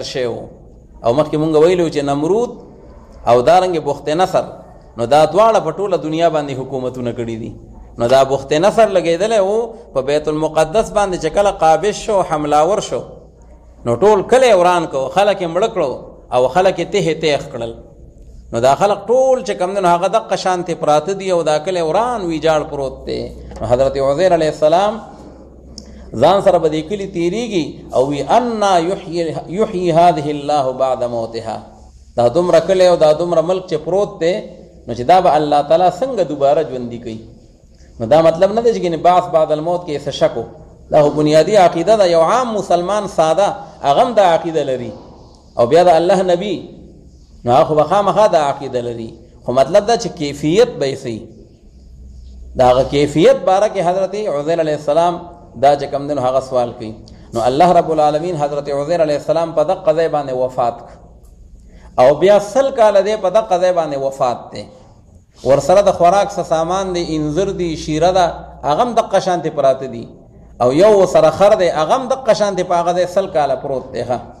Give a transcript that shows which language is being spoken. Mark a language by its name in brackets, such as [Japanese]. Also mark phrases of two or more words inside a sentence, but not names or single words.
[Pashto] شوی او مخکې مونږ ویلو چې نمرود او دارنګې بخت نصر نو دا دواړه په ټوله دنیا باندې حکومتونه کړي دي نو دا بخت نصر لګېدلی و په بیت المقدس باندې چې کله قابض شو حملاور شو نو ټول کلی وران کو خلک یې مړه کړو او خلک یې تیح تیخ کړل نو دا خلک ټول چې کوم دی نو هغه دقه شانتې پراته دي او دا کلی وران ویجاړ پروت دی نو حضرت عزیر [Arabic] علیه السلام [Pashto] ځان سره به دې کلي تېرېږي او [Arabic] وی انا یحیي هذه الله بعد موتها [Pashto] دا دومره کلی او دا دومره ملک چې پروت دی نو چې دا به الله تعالی څنګه دوباره ژوندي کوي نو دا مطلب نه دی چې [Arabic] بعث بعد الموت [Pashto] کې څه شک دا خو بنیادي عقیده ده یو عام مسلمان ساده هغه هم دا عقیده لري او بیا د الله نبی نو هغه خو به خامخا دا عقیده لري خو مطلب دا چې کیفیت به یې صحیح د هغه کیفیت باره کې حضرت عزیر [Arabic] علیه السلام [Pashto] دا چې کوم دی نو هغه سوال کوي نو [Arabic] الله رب العالمین [Pashto] حضرت عزیر [Arabic] علیه السلام [Pashto] په دقه ځای باندې وفات او بیا 100 کاله دی په دقه ځای باندې وفات دی ورسره د خوراک څه سامان دی انځر دی شیره ده هغه هم دقه شانتې پراته دي او یو سره خر دی هغه هم دقه شانتې په هغه ځای 100 کاله پروت دی